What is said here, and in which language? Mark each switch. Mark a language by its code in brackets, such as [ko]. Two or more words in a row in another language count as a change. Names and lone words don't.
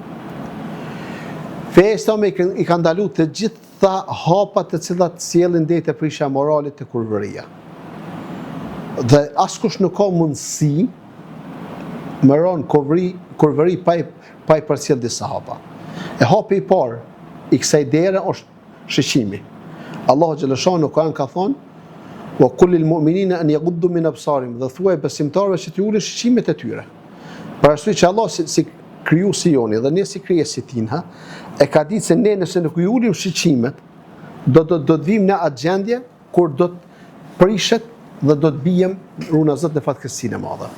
[sq] Feja islame i ka ndaluar të gjitha hapat të cilat sjellin deri te prishja morale te kurvëria. Dhe askush nuk ka mundësi me ron kurvëri pa i përcjell disa hapa. E hapi i parë i kësaj dere është shiqimi. Allahu xhallashahu në Kur'an ka thonë [ar] وقل للمؤمنين أن يغضوا من أبصارهم, [sq] dhe thuaj besimtarëve që të ulin shiqimet e tyre. Për arsye që Allah si krijuesi joni dhe ne si krijesi tinha, e ka ditë se ne nëse nuk i ulim shiqimet, do të vim në atë gjendje kur do të prishet dhe do të bijem runazët në fatkeqësinë e madhe.